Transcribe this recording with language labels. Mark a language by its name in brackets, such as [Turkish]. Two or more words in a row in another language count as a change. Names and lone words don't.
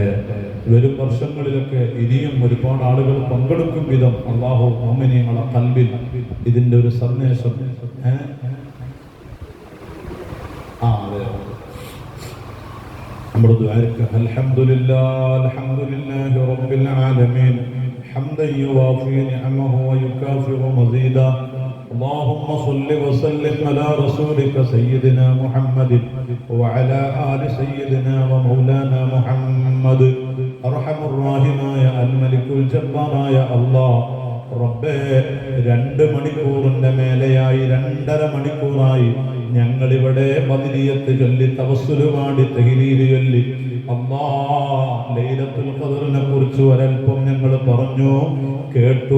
[Malayalam] വരും വർഷങ്ങളിലൊക്കെ ഇനിയും ഒരുപാട് ആളുകൾ പങ്കെടുക്കും വിധം അല്ലാഹു മുഅ്മിനീങ്ങളുടെ ഖൽബിൽ ഇതിന്റെ ഒരു സന്ദേശം നമ്മുടെ ദുആക്ക് [Arabic] الحمد لله رب العالمين حمدا يوافي نعمه ويكافئ مزيده. اللهم صل وسلم على رسولك سيدنا محمد وعلى آل سيدنا ومولانا محمد. أرحم الراحمين الملك الجبار يا الله. [Malayalam] റബ്ബേ 2 മണിക്കൂറിന്റെ മേലെയായി 2.5 മണിക്കൂറായി ഞങ്ങളിവിടെ ബദരിയത്ത് ചൊല്ലി തവസ്സുൽ പാടി തഹ്ലീൽ ചൊല്ലി ലൈലത്തുൽ ഖദറിനെ കുറിച്ച് ഒരൽപ്പം ഞങ്ങൾ പറഞ്ഞു കേട്ടു.